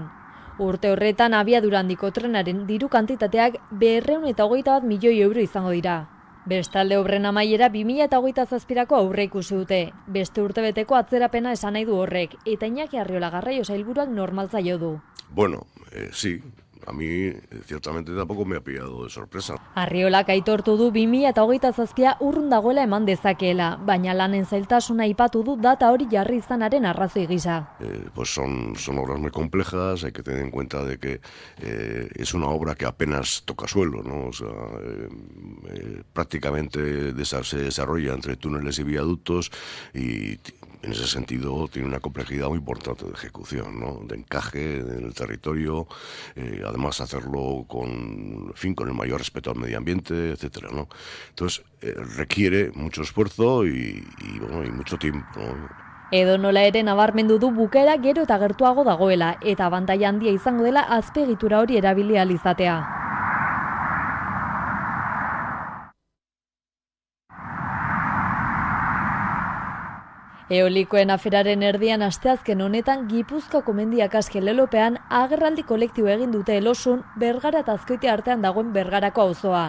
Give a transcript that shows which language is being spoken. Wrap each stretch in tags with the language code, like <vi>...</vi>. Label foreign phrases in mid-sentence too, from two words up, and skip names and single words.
<eu>Urte horretan abiadura handiko trenaren diru kantitateak 221 milioi euro izango dira. Bestalde obren amaiera 2027ako aurre ikusi dute. Beste urtebeteko atzerapena esan nahi du horrek, eta Iñaki Arriola Garraio sailburuak normaltzaio du.</eu> <es>Bueno, sí, a mí ciertamente tampoco me ha pillado de sorpresa.</es> <eu>Arriolak aitortu du 2027a urrun dagoela eman dezakeela, baina lanen zailtasuna aipatu du data hori jarri izanaren arrazoi gisa.</eu> <es>Pues son obras muy complejas, hay que tener en cuenta de que es una obra que apenas toca suelo, ¿no? O sea, prácticamente se desarrolla entre túneles y viaductos y en ese sentido tiene una complejidad muy importante de ejecución, ¿no? De encaje en el territorio, además hacerlo con el mayor respeto al medio ambiente, etcétera, ¿no? Entonces requiere mucho esfuerzo y mucho tiempo, ¿no?</es> <eu>Edonola ere nabarmendu du bukaera gero eta gertuago dagoela eta abantaila handia izango dela azpiegitura hori erabili ahal izatea. Eolikoen aferaren erdian asteazken honetan Gipuzkoako mendiak aske lelopean agerraldi kolektibo egin dute Elosun Bergara eta Azkoitia artean dagoen Bergarako auzoan.</eu>